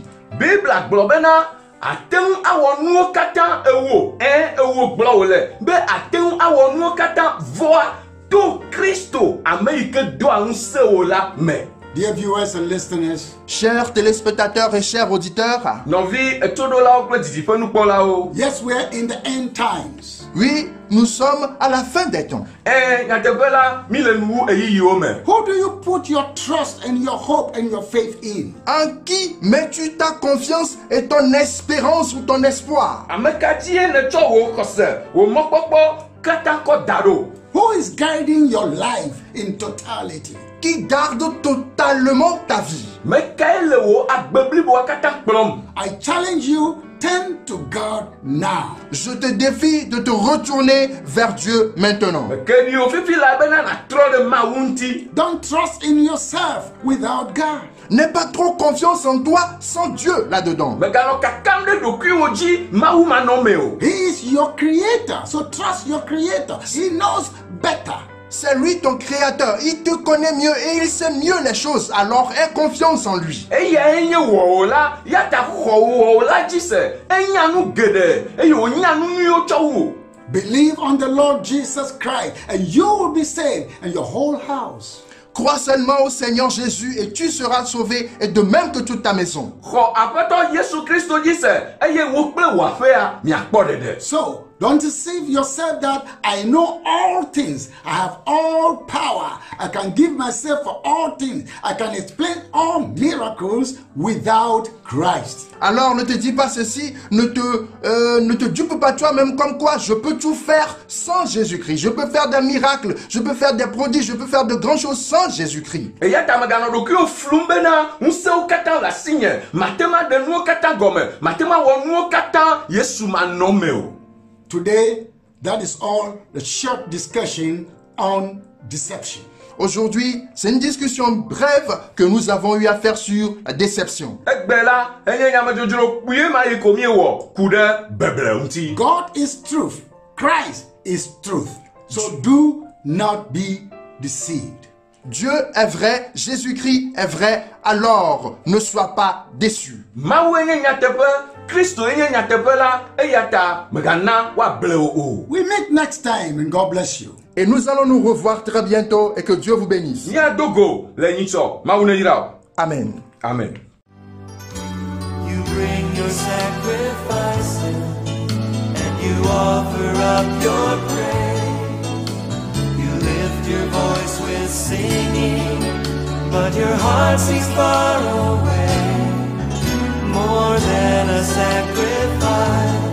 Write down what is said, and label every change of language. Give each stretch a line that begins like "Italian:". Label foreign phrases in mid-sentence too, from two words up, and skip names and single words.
Ewe: Bible agblɔ bena ate ŋu awɔ nuwo katã ewo gblɔ wòle be ate ŋu awɔ nuwo katã vɔa to Kristo ame yi ke doa ŋusẽ wò la me.
English: Dear viewers and listeners,
French: Chers téléspectateurs et chers auditeurs,
Ewe: Nɔvi etoɖolawo kple didiƒenukpɔlawo.
English: yes, we are in the end times.
French: oui, nous sommes à la fin des temps.
Ewe: Nyateƒe la mi le nuwu eyiyiwo me.
English: Who do you put your trust and your hope and your faith in?
French: En qui mets-tu ta confiance et ton espérance ou ton espoir?
Ewe: Ame ka dzie netsɔ wò xɔse wò mɔkpɔkpɔ katã kɔ da ɖo.
English: Who is guiding your life in totality?
French: Qui garde totalement ta vie.
Ewe: Me kae le wò agbe bliboa katã kplɔm.
English: I challenge you, turn to God now.
French: Je te défie de te retourner vers Dieu maintenant.
Ewe: Ke ɖi wò fifi la bena natrɔ ɖe Mawu ŋuti.
English: Don't trust in yourself without God.
French: N'aie pas trop confiance en toi sans Dieu là-dedans.
Ewe: Meganɔ kakam ɖe ɖokuiwo dzi Mawu manɔme o.
English: He is your creator, so trust your creator. He knows better.
French: C'est lui ton créateur. Il te connaît mieux et il sait mieux les choses. Alors aie confiance en lui.
Ewe: Eya enye wɔwɔ la ya ta xɔ wɔwɔ la dzi se enya nu geɖe eye wònya nu nyuiwo tsɔ wu.
English: Believe on the Lord Jesus Christ and you will be saved and your whole house.
French: Crois seulement au Seigneur Jésus et tu seras sauvé, et de même que toute ta maison.
Ewe: Xɔ Aƒetɔ Yesu Kristo dzi se eye wò kple wò aƒea miakpɔ ɖeɖe.
English: So, don't deceive yourself that I know all things. I have all power. I can give myself for all things. I can explain all miracles without Christ.
French: Alors ne te dis pas ceci, ne te dupe pas toi-même comme quoi je peux tout faire sans Jésus-Christ. Je peux faire des miracles, je peux faire des prodiges, je peux faire de grandes choses sans Jésus-Christ.
Ewe: Eya ta meganɔ ɖokuiwo flum bena ŋusẽwo katã le asinye mate ma ɖe nuwo katã gɔme mate ma wɔ nuwo katã Yesu manɔme o.
English: Today, that is all the short discussion on deception.
French: Aujourd'hui, c'est une discussion brève que nous avons eu à faire sur la déception.
Ewe: Egbe la enye nyamedzodzro kpuie ma yi ko miewɔ ku ɖe beble ŋuti.
English: God is truth. Christ is truth. So do not be deceived.
French: Dieu est vrai, Jésus-Christ est vrai, alors ne sois pas déçu.
Ewe: Mawu enye nyateƒe, Kristo enye nyateƒe la eya ta megana woable wo o.
English: We meet next time and God bless you.
French: Et nous allons nous revoir très bientôt et que Dieu vous bénisse.
Ewe: Miadogo le nyitsɔ Mawu ne yra o. Amen. Amen.
English: You bring your sacrifices and you offer up your praise. but your heart seems far away, more than a sacrifice.